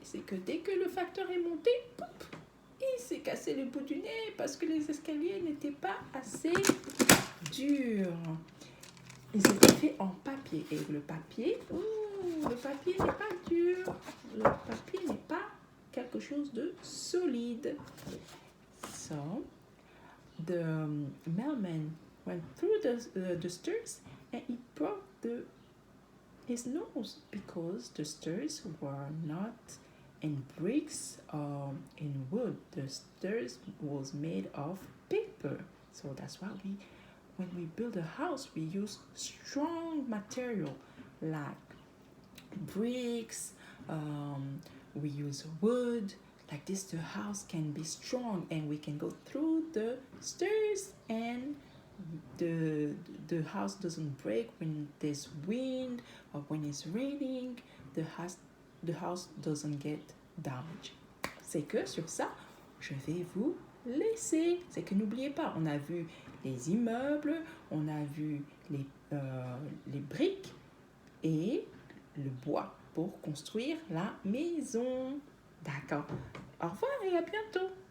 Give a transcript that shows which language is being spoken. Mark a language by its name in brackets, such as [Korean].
[French] C'est que dès que le facteur est monté, pop, il s'est cassé le bout du nez parce que les escaliers n'étaient pas assez durs. Ils étaient faits en papier. Et le papier n'est pas dur. Le papier n'est pas quelque chose de solide. [English] So, the mailman went through the stairs and he brought the his nose because the stairs were not in bricks or in wood. The stairs was made of paper. So that's why when we build a house, we use strong material like bricks, we use wood. Like this, the house can be strong and we can go through the stairs and the house doesn't break when there's wind or when it's raining. The house doesn't get damaged. [French] C'est que sur ça, je vais vous laisser. C'est que n'oubliez pas, on a vu les immeubles, on a vu les briques et le bois pour construire la maison. D'accord. Au revoir et à bientôt.